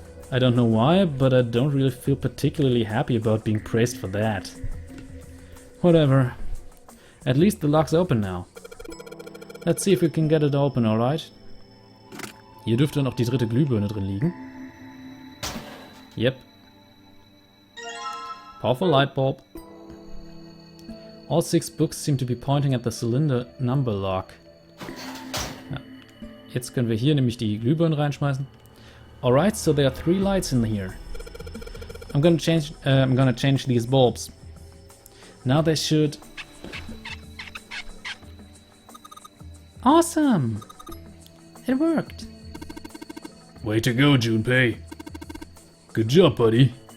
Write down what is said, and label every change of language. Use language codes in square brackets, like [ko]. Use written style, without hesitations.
[en] I don't know why, but I don't really feel particularly happy about being praised for that. Whatever. At least the lock's open now. Let's see if we can get it open, alright? [de] Hier dürfte noch die dritte Glühbirne drin liegen. [en] Yep. Powerful light bulb. All 6 books seem to be pointing at the cylinder number lock. [de] Ja. Jetzt können wir hier nämlich die Glühbirnen reinschmeißen. [en] Alright, so there are 3 lights in here. I'm gonna change these bulbs. Now they should... Awesome! It worked. Way to go, Junpei. Good job, buddy.